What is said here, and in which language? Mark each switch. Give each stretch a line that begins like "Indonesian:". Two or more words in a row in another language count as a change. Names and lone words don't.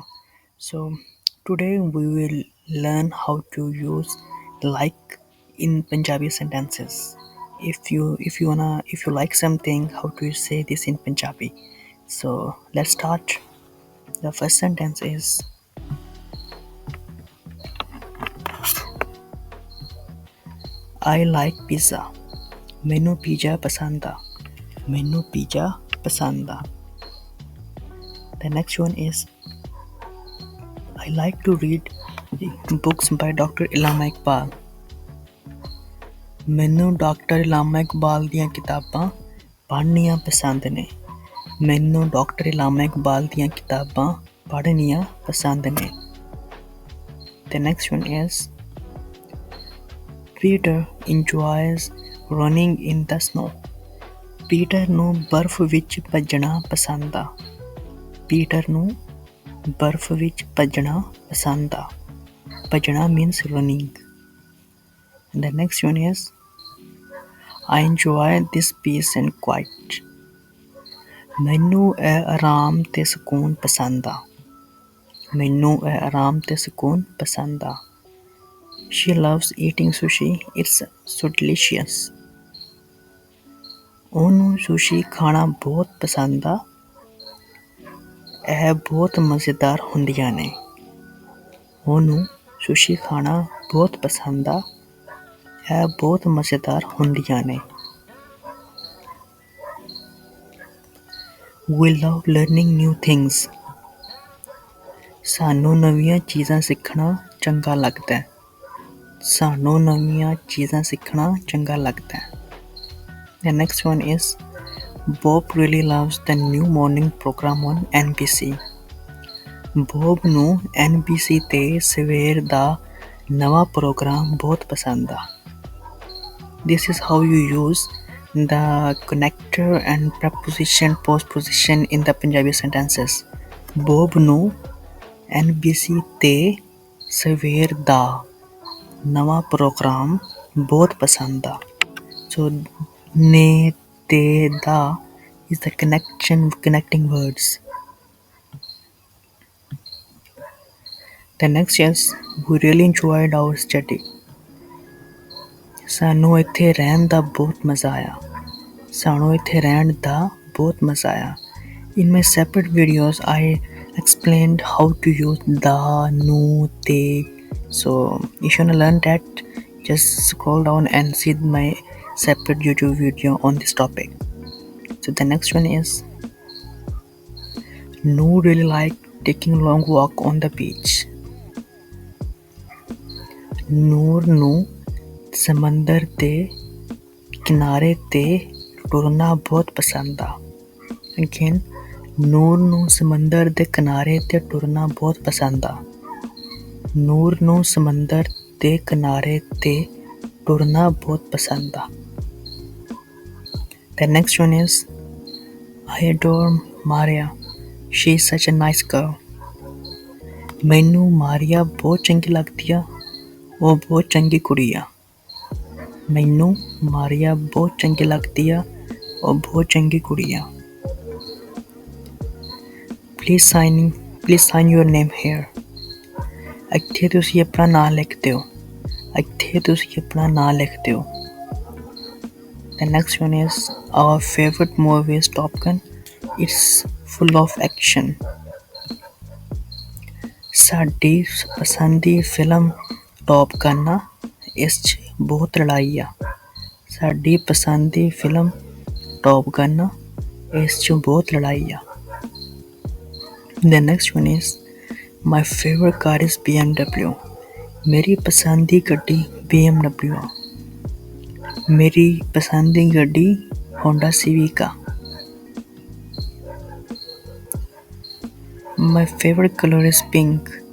English: So today we will learn how to use like in Punjabi sentences. If you like something, how to say this in Punjabi. So let's start. The first sentence is I like pizza.
Punjabi: ਮੈਨੂੰ ਪੀਜ਼ਾ ਪਸੰਦ ਆ
English: ਮੈਨੂੰ ਪੀਜ਼ਾ ਪਸੰਦ ਆ The next one is I like to read books by Dr. Emai Iqbal.
Punjabi: ਮੈਨੂੰ ਡਾਕਟਰ ਇਲਾਮਾ ਇਕਬਾਲ ਦੀਆਂ ਕਿਤਾਬਾਂ ਪੜ੍ਹਨੀਆਂ ਪਸੰਦ ਨੇ ਮੈਨੂੰ ਡਾਕਟਰ ਇਲਾਮਾ ਇਕਬਾਲ ਦੀਆਂ ਕਿਤਾਬਾਂ ਪੜ੍ਹਨੀਆਂ ਪਸੰਦ ਨੇ
English: The next one is Peter enjoys running in the snow.
Punjabi: ਪੀਟਰ ਨੂੰ ਬਰਫ਼ ਵਿੱਚ ਭੱਜਣਾ ਪਸੰਦ ਆ ਪੀਟਰ ਨੂੰ ਬਰਫ਼ ਵਿੱਚ ਭੱਜਣਾ ਪਸੰਦ ਆ ਭੱਜਣਾ
English: means running. And the next one is I enjoy this peace and quiet.
Punjabi: ਮੈਨੂੰ ਇਹ ਆਰਾਮ ਤੇ ਸਕੂਨ ਪਸੰਦ ਆ ਮੈਨੂੰ ਇਹ ਆਰਾਮ ਤੇ ਸਕੂਨ ਪਸੰਦ ਆ
English: She loves eating sushi. It's so delicious.
Punjabi: ਉਹਨੂੰ ਸੁਸ਼ੀ ਖਾਣਾ ਬਹੁਤ ਪਸੰਦ ਆ ਇਹ ਬਹੁਤ ਮਜ਼ੇਦਾਰ ਹੁੰਦੀਆਂ ਨੇ ਉਹਨੂੰ ਸੁਸ਼ੀ ਖਾਣਾ ਬਹੁਤ ਪਸੰਦ ਆ ਇਹ ਬਹੁਤ ਮਜ਼ੇਦਾਰ ਹੁੰਦੀਆਂ ਨੇ
English: We love learning new things.
Punjabi: ਸਾਨੂੰ ਨਵੀਆਂ ਚੀਜ਼ਾਂ ਸਿੱਖਣਾ ਚੰਗਾ ਲੱਗਦਾ ਹੈ ਸਾਨੂੰ ਨਵੀਆਂ ਚੀਜ਼ਾਂ ਸਿੱਖਣਾ ਚੰਗਾ ਲੱਗਦਾ ਹੈ
English: The next one is Bob really loves the new morning program on NBC.
Punjabi: Bob ਨੂੰ NBC ਤੇ ਸਵੇਰ ਦਾ ਨਵਾਂ ਪ੍ਰੋਗਰਾਮ ਬਹੁਤ ਪਸੰਦ ਆ
English: This is how you use the connector and preposition postposition in the Punjabi sentences.
Punjabi: Bob ਨੂੰ NBC ਤੇ ਸਵੇਰ ਦਾ ਨਵਾਂ ਪ੍ਰੋਗਰਾਮ ਬਹੁਤ ਪਸੰਦ ਆ So ਨੇ ਤੇ ਦਾ
English: is the connecting words. The next is we really enjoyed our study.
Punjabi: ਸਾਨੂੰ ਇੱਥੇ ਰਹਿਣ ਦਾ ਬਹੁਤ ਮਜ਼ਾ ਆਇਆ ਸਾਨੂੰ ਇੱਥੇ ਰਹਿਣ ਦਾ ਬਹੁਤ ਮਜ਼ਾ ਆਇਆ
English: In my separate videos I explained how to use the, nu, te. So if you want to learn that, just scroll down and see my separate YouTube video on this topic. So the next one is Noor really like taking long walk on the beach.
Punjabi: ਨੂਰ ਨੂੰ ਸਮੁੰਦਰ ਦੇ ਕਿਨਾਰੇ ਤੇ ਟੁਰਨਾ ਬਹੁਤ ਪਸੰਦ ਆ Again, ਨੂਰ ਨੂੰ ਸਮੁੰਦਰ ਦੇ ਕਿਨਾਰੇ ਤੇ ਟੁਰਨਾ ਬਹੁਤ ਪਸੰਦ ਆ ਨੂਰ ਨੂੰ ਸਮੁੰਦਰ ਦੇ ਕਿਨਾਰੇ ਤੇ ਟੁਰਨਾ ਬਹੁਤ ਪਸੰਦ ਆ
English: The next one is I adore Maria. She is such a nice girl.
Punjabi: ਮੈਨੂੰ ਮਾਰੀਆ ਬਹੁਤ ਚੰਗੀ ਲੱਗਦੀ ਆ ਉਹ ਬਹੁਤ ਚੰਗੀ ਕੁੜੀ ਆ ਮੈਨੂੰ ਮਾਰੀਆ ਬਹੁਤ ਚੰਗੀ ਲੱਗਦੀ ਆ ਉਹ ਬਹੁਤ ਚੰਗੀ ਕੁੜੀ ਆ
English: Please sign your name here.
Punjabi: ਇੱਥੇ ਤੁਸੀਂ ਆਪਣਾ ਨਾਂ ਲਿਖ ਦਿਓ ਇੱਥੇ ਤੁਸੀਂ ਆਪਣਾ ਨਾਂ ਲਿਖ ਦਿਓ
English: The next one is our favorite movie is Top Gun. It's full of action.
Punjabi: ਸਾਡੀ ਪਸੰਦੀ ਫਿਲਮ ਟੌਪ ਗਨ ਆ ਇਸ 'ਚ ਬਹੁਤ ਲੜਾਈ ਆ ਸਾਡੀ ਪਸੰਦੀ ਫਿਲਮ ਟੌਪ ਗਨ ਆ ਇਸ 'ਚ ਬਹੁਤ ਲੜਾਈ ਆ
English: The next one is my favorite car is BMW.
Punjabi: ਮੇਰੀ ਪਸੰਦੀ ਗੱਡੀ BMW ਆ ਮੇਰੀ ਪਸੰਦੀ ਗੱਡੀ Honda Civic ਆ
English: My favorite color is pink.